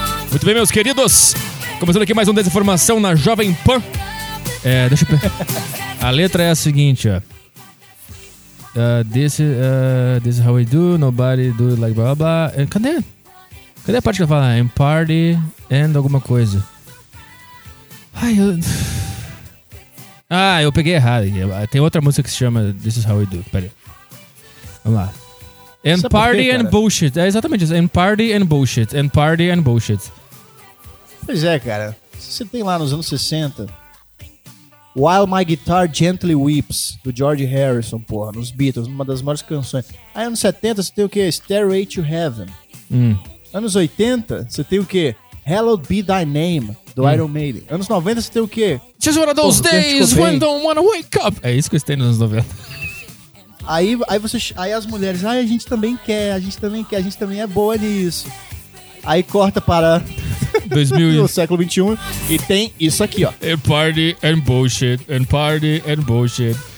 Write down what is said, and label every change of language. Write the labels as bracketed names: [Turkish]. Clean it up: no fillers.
[Portuguese] Muito bem, meus queridos. Começando aqui mais um Desinformação na Jovem Pan. É, deixa eu ver. A letra é a seguinte, ó. [English] This is how we do, nobody do it like blah blah blah. [Portuguese] Cadê? Cadê a parte que ela fala? [English] And party and [Portuguese] alguma coisa. Ai, eu... Ah, eu peguei errado. Tem outra música que se chama This is how we do. Pera aí. Vamos lá. [English] And sabe party quê, and bullshit. [Portuguese] É exatamente isso. [English] And party and bullshit. And party and bullshit. [Portuguese] Pois é, cara. Você tem lá nos anos 60... While My Guitar Gently Weeps, do George Harrison, porra, nos Beatles, uma das maiores canções. Aí, anos 70, você tem o quê? Stairway to Heaven. Anos 80, você tem o quê? Hallowed Be Thy Name, do Iron Maiden. Anos 90, você tem o quê? [English] Just one of those days when don't wanna wake up. [Portuguese] É isso que eu tenho nos anos 90. Aí as mulheres, ah, a gente também quer, a gente também é boa nisso. Aí corta para... 2000. No século XXI. E tem isso aqui, ó. [English] And party and bullshit. And party and bullshit.